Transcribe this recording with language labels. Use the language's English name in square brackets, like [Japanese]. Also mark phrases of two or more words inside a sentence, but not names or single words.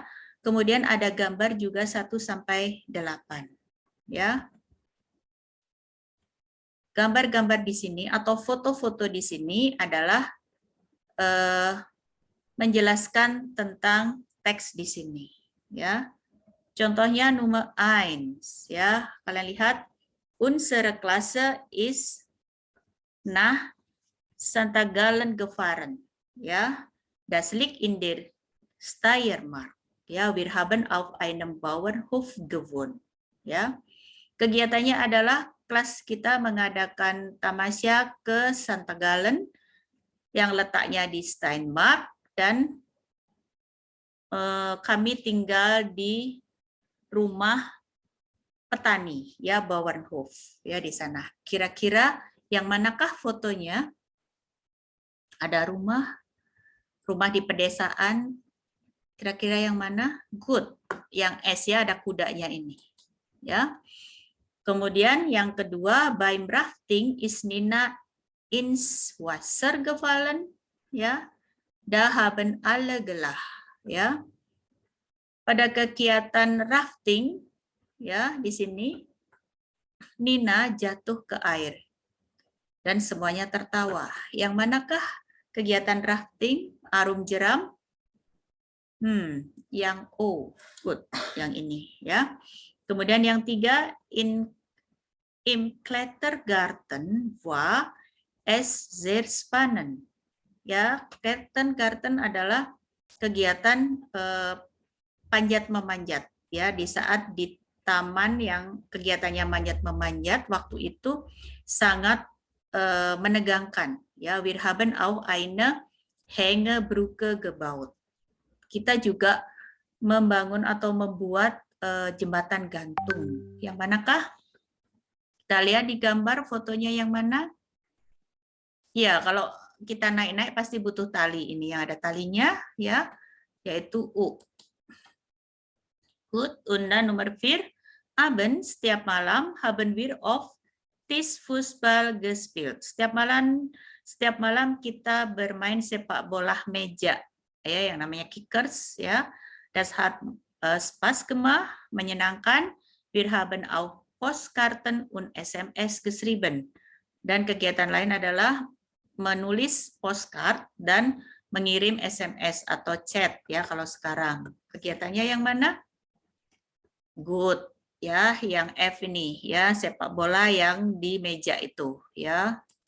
[Indonesian] Kemudian ada gambar juga 1 sampai 8, ya. Gambar-gambar di sini atau foto-foto di sini adalah menjelaskan tentang teks di sini, ya. Contohnya nomor 1, ya. Kalian lihat, [German] unsere Klasse ist nach St. Gallen gefahren, ya. Das liegt in der Steiermark. Ya, wir haben auf einem Bauernhof gewohnt. [Indonesian] Ya, kegiatannya adalah kelas kita mengadakan tamasya ke St. Gallen yang letaknya di Steiermark dan kami tinggal di rumah petani, ya, Bauernhof, ya, di sana. Kira-kira yang manakah fotonya? Ada rumah di pedesaan. Kira-kira yang mana? Good. Yang S, ya, ada kudanya ini. Ya. Kemudian yang kedua, [German] beim Rafting ist Nina ins Wasser gefallen. Ya. Da haben alle gelacht. [Indonesian] Ya. Pada kegiatan rafting, ya, di sini Nina jatuh ke air dan semuanya tertawa. Yang manakah kegiatan rafting? Arum jeram? Yang O, good, yang ini, ya. Kemudian yang 3, [German] im Klettergarten war es sehr spannend. [Indonesian] Ya, Klettergarten adalah kegiatan panjat memanjat, ya, di saat di taman yang kegiatannya manjat memanjat waktu itu sangat menegangkan, ya. [German] Wir haben auch eine Hängebrücke gebaut. [Indonesian] Kita juga membangun atau membuat jembatan gantung. Yang manakah? Kita lihat di gambar fotonya yang mana? Ya, kalau kita naik-naik pasti butuh tali. Ini yang ada talinya, ya, yaitu U. [German] Gut, und dann Nummer 4. Abends, [Indonesian] setiap malam [German] haben wir auf Tischfußball gespielt. [Indonesian] Setiap malam kita bermain sepak bola meja, ya, yang namanya kickers, ya. [German] Das hat Spaß gemacht, menyenangkan. Wir haben auch Postkarten und SMS geschrieben. [Indonesian] Dan kegiatan lain adalah menulis postcard dan mengirim SMS atau chat, ya, kalau sekarang. Kegiatannya yang mana? Good, ya, yang F ini, ya, sepak bola yang di meja itu, ya.